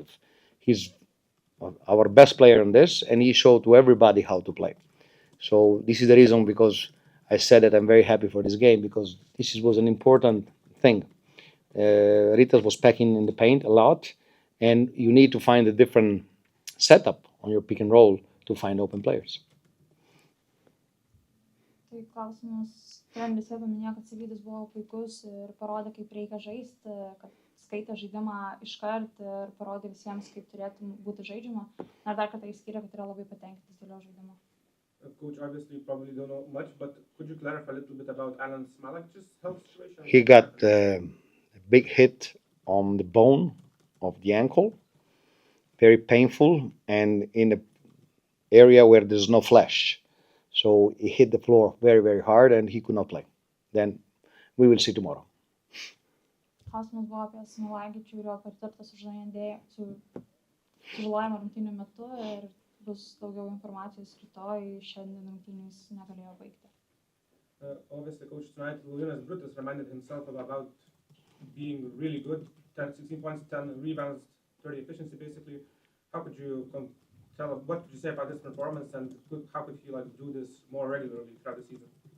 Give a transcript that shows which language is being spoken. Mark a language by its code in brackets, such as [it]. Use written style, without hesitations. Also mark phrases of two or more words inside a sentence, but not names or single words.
[en] He's our best player in this, and he showed to everybody how to play. So this is the reason because I said that I'm very happy for this game, because was an important thing. Rytas was packing in the paint a lot, and you need to find a different setup on your pick and roll to find open players. [lt] Tai klausimas, treneris jau paminėjo, kad Zalgiris buvo puikus ir parodė, kaip reikia žaisti, kad skaitė žaidimą iškart ir parodė visiems, kaip turėtų būti žaidžiama. Ir dar kartą išskyrė, kad yra labai patenkintas dėl jo žaidimo. [en] Coach, obviously you probably don't know much, but could you clarify a little bit about Alan Smalak's health situation? He got a big hit on the bone of the ankle, very painful, and in an area where there's no flesh. So he hit the floor very, very hard, and he could not play. Then we will see tomorrow. [lt] Klausimas buvo apie Smalagičių ir jo patirtą sužalojimą rungtynių metu ir bus daugiau informacijos rytoj, šiandien rungtynės negalėjo baigti. [en] Obviously, Coach, tonight Lukas Brutus reminded himself about being really good, 16 points, 10 rebounds, 30 efficiency basically. How could you what could you say about this performance, and how could he do this more regularly throughout the season?